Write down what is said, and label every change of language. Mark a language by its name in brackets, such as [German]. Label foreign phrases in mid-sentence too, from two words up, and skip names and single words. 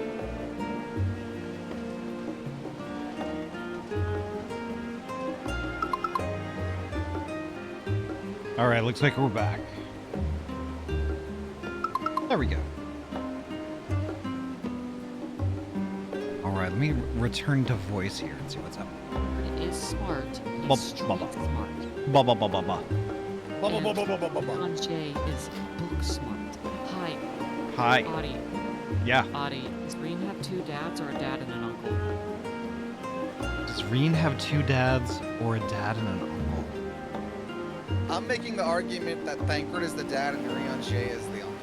[English] All right, looks like we're back. There we go. All right, let me return to voice here and see what's up. It is smart. Ba It's street ba smart. ba ba ba ba ba. Sanjay is book smart. Hi. Hi. Ahty. Yeah. Ahty, does Green have 2 dads or a dad and an uncle? Does Reen have two dads or a dad and an uncle? I'm making the argument that Thancred is the dad and Rianche is the uncle.